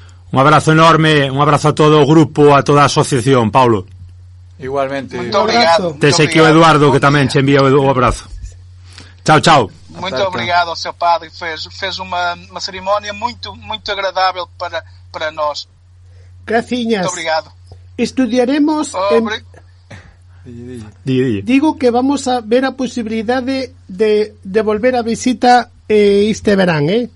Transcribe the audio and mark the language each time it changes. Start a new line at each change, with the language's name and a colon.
Galician: Un abrazo enorme, un abrazo a todo o grupo, a toda a asociación, Paulo. Igualmente.
Portuguese: Muito obrigado.
Galician: Tes aquí o Eduardo, que tamén che envía o abrazo. Chao, chao.
Portuguese: Muito obrigado ao seu padre, fez uma cerimónia muito agradável para nós.
Galician: Graciñas.
Portuguese: Muito obrigado.
Galician: Estudiaremos Digo que vamos a ver a posibilidade de volver a visita este verán,